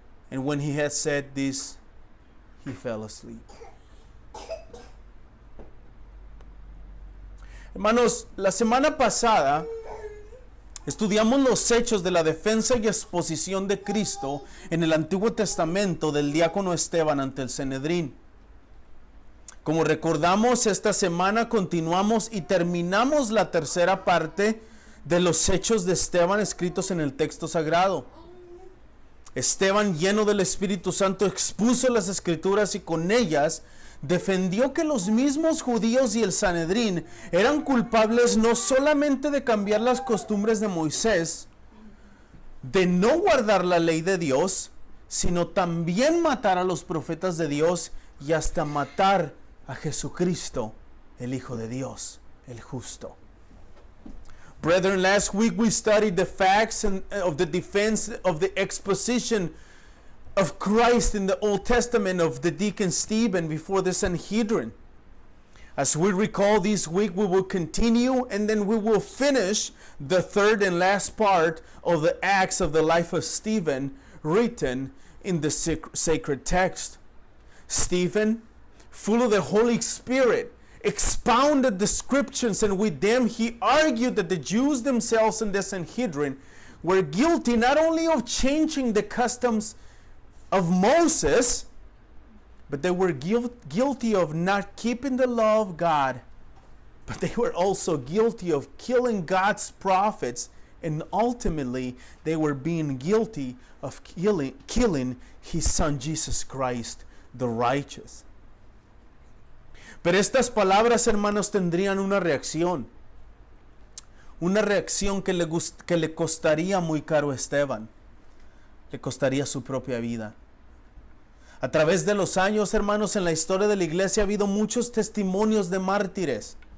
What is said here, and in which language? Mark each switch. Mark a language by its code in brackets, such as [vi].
[en] And when he had said this, he fell asleep. [es] Hermanos, la semana pasada estudiamos los hechos de la defensa y exposición de Cristo en el Antiguo Testamento del diácono Esteban ante el Sanedrín. Como recordamos, esta semana continuamos y terminamos la tercera parte de los hechos de Esteban escritos en el texto sagrado. Esteban, lleno del Espíritu Santo, expuso las Escrituras y con ellas defendió que los mismos judíos y el Sanedrín eran culpables no solamente de cambiar las costumbres de Moisés, de no guardar la ley de Dios, sino también matar a los profetas de Dios y hasta matar a Jesucristo, el Hijo de Dios, el justo. [en] Brethren, last week we studied the facts of the defense of the exposition of Christ in the Old Testament of the deacon Stephen before the Sanhedrin. As we recall this week, we will continue and then we will finish the third and last part of the acts of the life of Stephen written in the sacred text. Stephen, full of the Holy Spirit, expounded the scriptures, and with them he argued that the Jews themselves in the Sanhedrin were guilty not only of changing the customs of Moses, but they were guilty of not keeping the law of God, but they were also guilty of killing God's prophets, and ultimately they were being guilty of killing his son Jesus Christ, the righteous. [es] Pero estas palabras, hermanos, tendrían una reacción que le costaría muy caro a Esteban, le costaría su propia vida. A través de los años, hermanos, en la historia de la iglesia ha habido muchos testimonios de mártires.